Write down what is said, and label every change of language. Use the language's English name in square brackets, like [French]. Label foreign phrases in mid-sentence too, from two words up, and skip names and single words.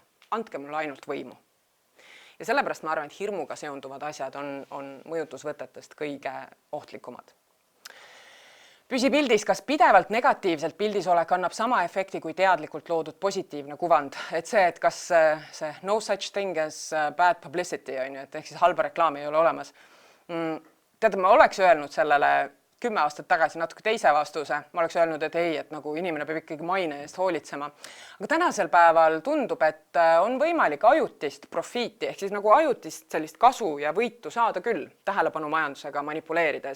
[Estonian] Andke mulle ainult võimu. Ja sellepärast ma arvan, et hirmuga seonduvad asjad on mõjutusvõtetest kõige ohtlikumad. Püsi pildis, kas pidevalt negatiivselt pildisolek annab sama efekti kui teadlikult loodud positiivne kuvand? Et see, et kas see [English] no such thing as bad publicity [Estonian] on ju, et ehk siis halba reklaami ei ole olemas. Tead, ma oleks öelnud sellele 10 aastat tagasi natuke teise vastuse. Ma oleks öelnud, et ei, et nagu inimene peab ikkagi maine eest hoolitsema. Aga tänasel päeval tundub, et on võimalik ajutist profiiti, ehk siis nagu ajutist sellist kasu ja võitu saada küll tähelepanu majandusega manipuleerides.